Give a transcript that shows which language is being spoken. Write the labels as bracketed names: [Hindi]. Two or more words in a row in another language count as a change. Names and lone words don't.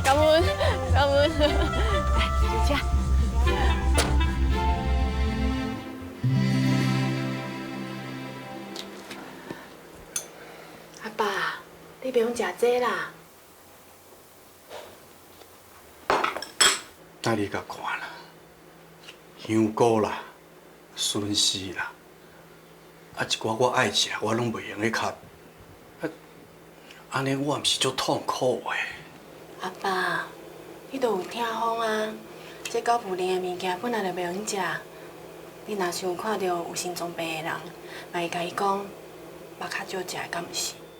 [Min Nan Chinese] 感恩，感恩。来，坐车。阿爸，你不用食这啦。那你甲看啦，香菇啦，笋丝啦，啊一寡我爱食，我拢袂用咧卡。安尼我毋是足痛苦的。阿爸，你都有听风啊？这狗脯链的物件本来就袂用食。你若是有看到有心脏病的人，嘛会甲伊讲，肉较少食，敢毋是？